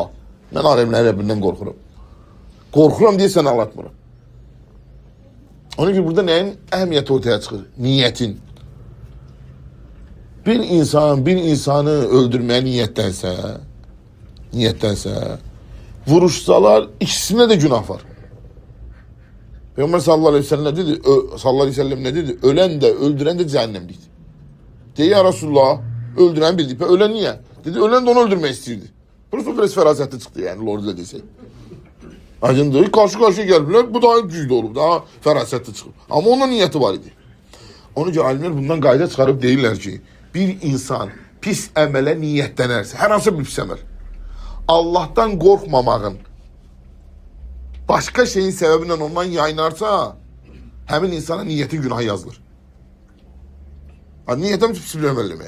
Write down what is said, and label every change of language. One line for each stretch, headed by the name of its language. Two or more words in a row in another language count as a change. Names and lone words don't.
Azerbaijani: Mən aləmlərin Rəbbindən qorxuram. Qorxuram deyə sənə əl atmıram. Onun gibi burada neyin əhəmiyyəti ortaya çıxır? Niyyətin. Bir insanı öldürməyə niyyətlənsə, vuruşsalar
Turkish: ikisine de günah var. Peygamber sallallahu aleyhi ve sellem ne dedi? Ölen de öldüren de cehennemliydi. Diye ya Resulullah, öldüren bildi. Ölen niye? Dedi ölen de onu öldürmek istəyirdi. Burası biraz ferasetli çıktı yani Lord ile desek.
Azerbaijani: Aydındır.
Turkish: Karşı karşıya geldiler. Bu daha güçlü olup daha ferasetli çıkıp.
Azerbaijani: Ama onun niyeti var idi. Onun için alimler bundan qayda çıkarıp deyirlər ki, bir insan pis əmələ niyetlənərsə, hər hansı bir pis əməl, Allah'tan qorxmamağın başka şeyin sebebinden ondan yayınarsa, həmin insana niyetin günahı yazılır. Niyetim pis bir əməl eləməyə.